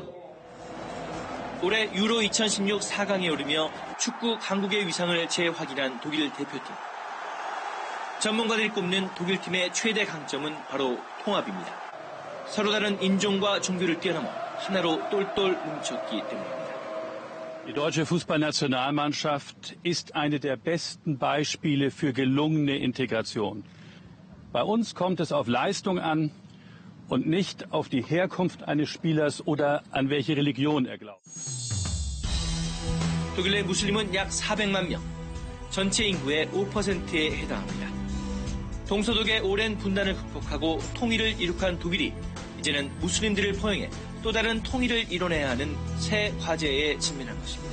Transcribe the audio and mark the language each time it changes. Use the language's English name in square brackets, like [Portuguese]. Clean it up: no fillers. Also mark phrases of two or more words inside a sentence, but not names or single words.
[Korean] 올해 유로 2016 4강에 오르며 축구 강국의 위상을 재확인한 독일 대표팀. 전문가들이 꼽는 독일팀의 최대 강점은 바로 통합입니다. 서로 다른 인종과 종교를 뛰어넘어 하나로 똘똘 뭉쳤기 때문입니다. [German] Die deutsche Fußballnationalmannschaft ist eine der besten Beispiele für gelungene Integration. Bei uns kommt es auf Leistung an und nicht auf die Herkunft eines Spielers oder an welche Religion er glaubt. [Korean] 독일 내 무슬림은 약 400만 명, 전체 인구의 5%에 해당합니다. 동서독의 오랜 분단을 극복하고 통일을 이룩한 독일이 이제는 무슬림들을 포용해 또 다른 통일을 이뤄내야 하는 새 과제에 직면한 것입니다.